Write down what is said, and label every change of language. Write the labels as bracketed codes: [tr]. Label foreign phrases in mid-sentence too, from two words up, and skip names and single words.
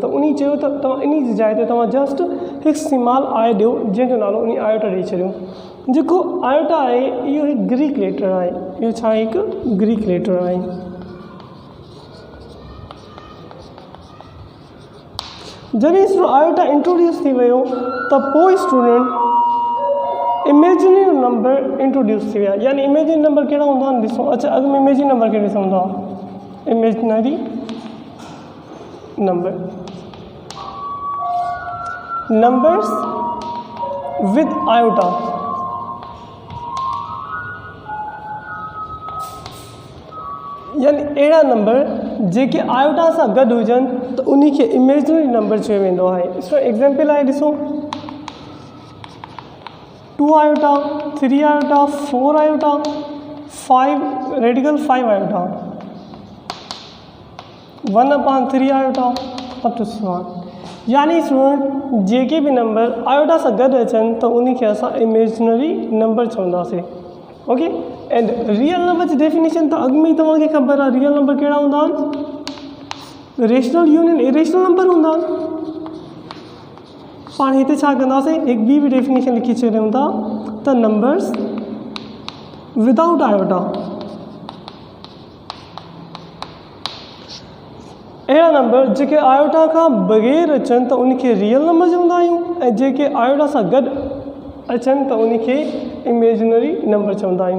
[sd] त उन चयो त तव्हां इन जी जाइ ते तव्हां जस्ट हिकु [en] small i [sd] ॾियो जंहिंजो नालो उन आयोटा ॾेई छॾियो। जेको आयोटा आहे इहो हिकु [en] Greek letter [sd] आहे, इहो छा आहे हिकु [en] Greek letter [sd] आहे। जॾहिं [en] student iota introduce [sd] थी वियो त पोइ [en] student imaginary number introduce [sd] थी विया। यानी [en] imaginary number [sd] कहिड़ा हूंदा आहिनि ॾिसो। अच्छा अॻु में [en] imaginary number [sd] खे ॾिसूं था। [en] imaginary number numbers with iota, [sd] यानी अहिड़ा नंबर जेके आयोटा सां गॾु हुजनि त उन खे [en] imaginary number [sd] चयो वेंदो आहे। इसको एग्जाम्पल आहे ॾिसो 2 आयोटा 3 आयोटा 4 आयोटा 5 रेडिकल 5 आयोटा 1/3 आयोटा [en] up to [sd] 7। यानी स्टूडेंट जेके बि नंबर आयोटा सां गॾु अचनि त उन खे असां [en] imaginary number [sd] चवंदासीं। [en] OK and real number [sd] जी डेफिनेशन त अॻु में ई तव्हांखे ख़बर आहे। [en] real number [sd] कहिड़ा हूंदा आहिनि, [en] rational union irrational number [sd] हूंदा आहिनि। पाण हिते छा कंदासीं, हिकु ॿी बि डेफिनेशन लिखी छॾियूं था त [en] numbers without iota, [sd] अहिड़ा नंबर जेके आयोटा खां बग़ैर अचनि त उनखे [en] real number [sd] चवंदा आहियूं ऐं जेके आयोटा सां गॾु अचनि त उनखे [en] imaginary number [sd] चवंदा आहियूं।